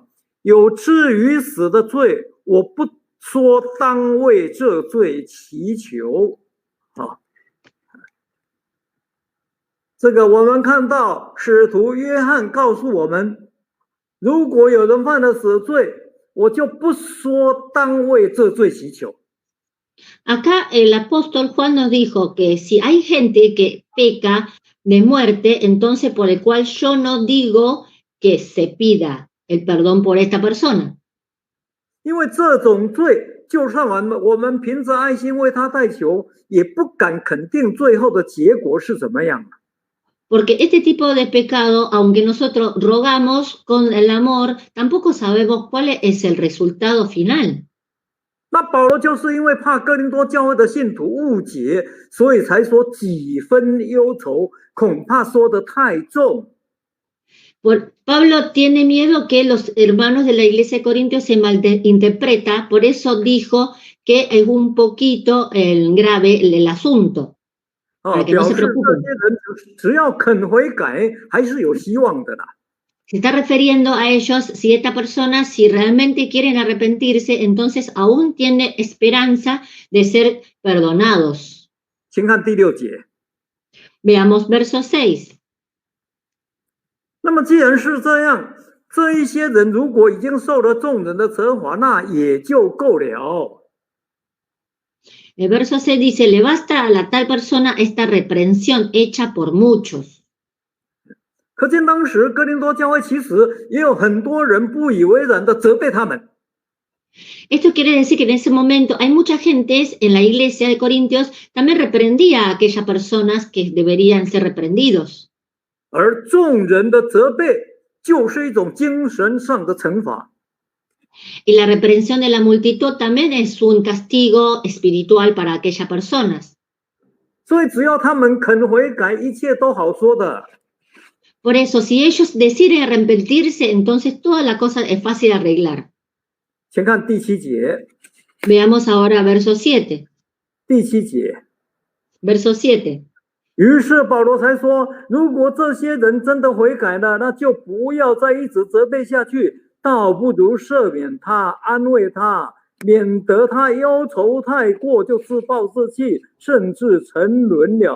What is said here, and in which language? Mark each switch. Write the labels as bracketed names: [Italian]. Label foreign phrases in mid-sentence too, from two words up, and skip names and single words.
[Chinese] 有至于死的罪，我不说当为这罪祈求。啊，这个我们看到使徒约翰告诉我们，如果有人犯了死罪，我就不说当为这罪祈求。 [Spanish] Acá el apóstol Juan nos dijo que si hay gente que peca de muerte, entonces por el cual yo no digo que se pida el perdón por esta persona. [Chinese] 因为这种罪，就算我们凭着爱心为他代求，也不敢肯定最后的结果是怎么样。 [Spanish] Porque este tipo de pecado, aunque nosotros rogamos con el amor, tampoco sabemos cuál es el resultado final. [Chinese] 那保罗就是因为怕哥林多教会的信徒误解，所以才说几分忧愁，恐怕说得太重。 [Spanish] Pablo tiene miedo que los hermanos de la iglesia de Corintios se malinterpreta, por eso dijo que es un poquito grave el asunto. Para que no se preocupen. [Chinese] 这些人只要肯悔改，还是有希望的啦。 [Spanish] Se está refiriendo a ellos, si esta persona, si realmente quieren arrepentirse, entonces aún tiene esperanza de ser perdonados. [Chinese] 请看第6节。 [Spanish] Veamos verso 6. [Chinese] 那么既然是这样，这一些人如果已经受了众人的责罚，那也就够了。 [Spanish] El verso 6 dice, le basta a la tal persona esta reprensión hecha por muchos. [Chinese] 可见当时哥林多教会其实也有很多人不以为然的责备他们。 [Spanish] Esto quiere decir que en ese momento hay mucha gente en la iglesia de Corintios también reprendía a aquellas personas que deberían ser reprendidos. [Chinese] 而众人的责备就是一种精神上的惩罚。 [Spanish] Y la reprensión de la multitud también es un castigo espiritual para aquellas personas. [Chinese] 所以只要他们肯悔改，一切都好说的。 [Spanish] Por eso, si ellos deciden arrepentirse, entonces toda la cosa es fácil de arreglar. [Chinese] 请看第7节。 [Spanish] Veamos ahora verso 7. [Chinese] 第7节。 [Spanish] Verso 7. [Chinese] 于是保罗才说，如果这些人真的悔改了，那就不要再一直责备下去，倒不如赦免他，安慰他，免得他忧愁太过，就自暴自弃，甚至沉沦了。